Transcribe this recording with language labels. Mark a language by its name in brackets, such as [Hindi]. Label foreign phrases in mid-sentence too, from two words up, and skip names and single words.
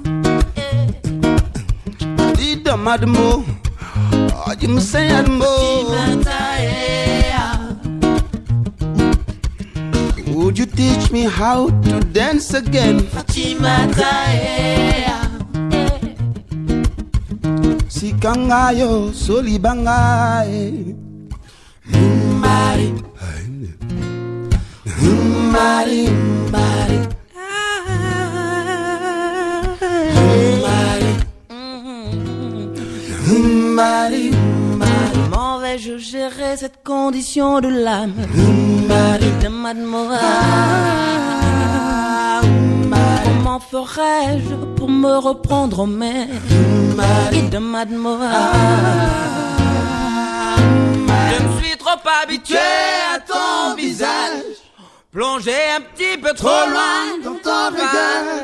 [English] Madamo, oh, you must say Adamo. Would you teach me how to dance again? Fatima Tae. Sikangayo solibangae. Mari. Mari, Mari. Mari, Mari. [French] Comment vais-je gérer cette condition de l'âme? Mari de mademoiselle. Comment ferais-je pour me reprendre en main? Mari de mademoiselle. Je me suis trop habitué à ton visage, plongé un petit peu trop loin dans ton regard.